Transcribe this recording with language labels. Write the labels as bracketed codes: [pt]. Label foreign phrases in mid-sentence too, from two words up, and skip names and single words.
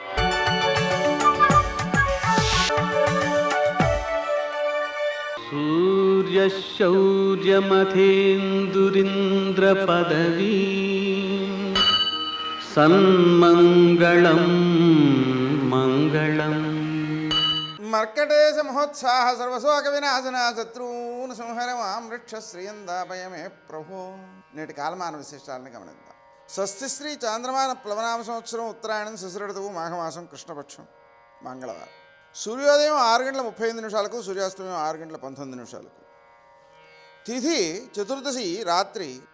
[sa] सूर्यशौर्यमथेन्दुरिन्द्रपदवी सन्मङ्गलं मङ्गलम्। मर्कटेश महोत्साह सर्वशोक विनाशना शत्रून् संहर मां वृक्ष శ్రీయందాపయమే ప్రభు। [te] నేటి కాలమాన విశేషాలను గమనిద్దాం। స్వస్తి శ్రీ చాంద్రమాన ప్లవనామ సంవత్సరం ఉత్తరాయణం శిశిర ఋతువు మాఘమాసం కృష్ణపక్షం మంగళవారం సూర్యోదయం 6:35 సూర్యాస్తమయం 6:19 తిథి చతుర్దశి రాత్రి